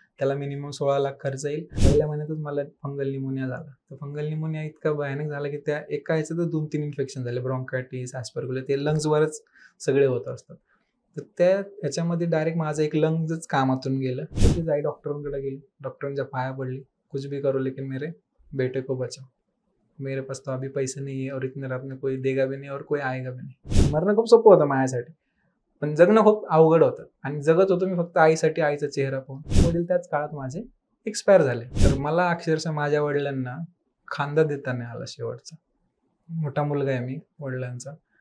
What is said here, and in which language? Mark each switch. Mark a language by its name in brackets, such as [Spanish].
[Marathi] त्याला मिनिमम 16 लाख खर्च येईल. पहिल्या महिन्यातच मला फंगल निमोनिया झाला. तर फंगल निमोनिया इतका भयानक झाला की त्या एका ह्याच्यातच 2-3 इन्फेक्शन झाले. ब्रॉन्कायटिस, ॲस्परग्युलर, ते लंग्सवरच सगळे होत असतात. तर त्या ह्याच्यामध्ये डायरेक्ट माझं एक लंग्सच कामातून गेलं. तिथे जाई डॉक्टरांकडे गेली. डॉक्टरांच्या पाया पडली. [Hindi] "कुछ भी करो लेकिन मेरे बेटे को बचाओ. मेरे पास तो अभी पैसे नहीं है और इतने रात में कोई देगा भी नहीं और कोई आएगा भी नहीं." [Marathi] मरणं खूप सोपं होतं माझ्यासाठी. पण जगणं खूप अवघड होतं आणि जगत होतो मी फक्त आईसाठी, आईचा चेहरा पाहून. वडील त्याच काळात माझे एक्सपायर झाले. तर मला अक्षरशः माझ्या वडिलांना खांदा देता नाही आला शेवटचा. मोठा मुलगा आहे मी वडिलांचा.